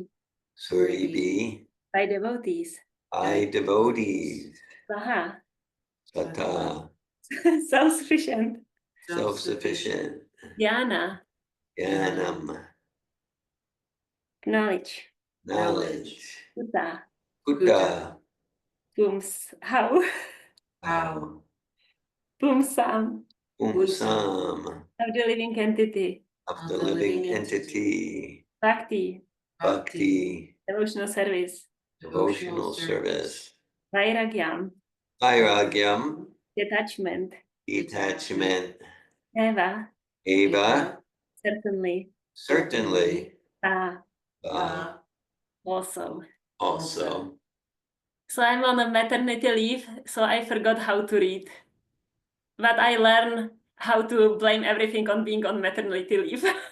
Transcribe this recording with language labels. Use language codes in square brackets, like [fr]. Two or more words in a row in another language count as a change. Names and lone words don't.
[sa] Suribi, [en] by devotees. by devotees. [sa] Saha, Sata, [en] self-sufficient. self-sufficient. [sa] Jnana, Jnanam, [en] knowledge. knowledge. [sa] Kuta, Kuta, pums, [en] how? how. [sa] Pumsam, Umsam, [en] of the living entity. of the living entity. [sa] Bhakti, Bhakti, [en] devotional service. devotional service. [sa] Vairagyam, Vairagyam, [en] detachment. detachment. [sa] Eva, Eva, [en] certainly. certainly. Ah, [sa] Va, [en] also. also. So I'm on a maternity leave, so I forgot how to read. But I learned how to blame everything on being on maternity leave.